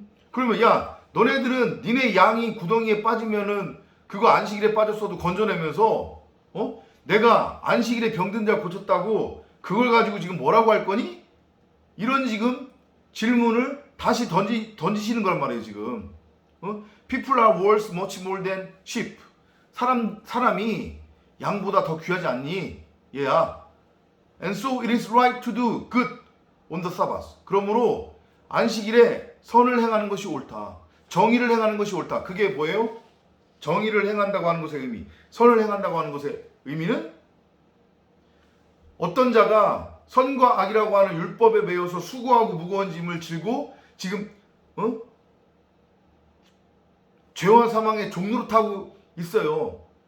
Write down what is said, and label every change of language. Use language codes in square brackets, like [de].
[ko] 그러면 야 너네들은 니네 양이 구덩이에 빠지면은 그거 안식일에 빠졌어도 건져내면서 내가 안식일에 병든 자 고쳤다고 그걸 가지고 지금 뭐라고 할 거니? 이런 지금 질문을 다시 던지시는 거란 말이에요. [en] 지금 People are worth much more than sheep. [ko] 사람이 양보다 더 귀하지 않니? 얘야. [en] And so it is right to do good on the Sabbath. [ko] 그러므로 안식일에 선을 행하는 것이 옳다. 정의를 행하는 것이 옳다. 그게 뭐예요? 정의를 행한다고 하는 것의 의미. 선을 행한다고 하는 것의 의미는 어떤 자가 선과 악이라고 하는 율법에 매여서 수고하고 무거운 짐을 지고 지금 죄와 사망의 종로를 타고 있어요.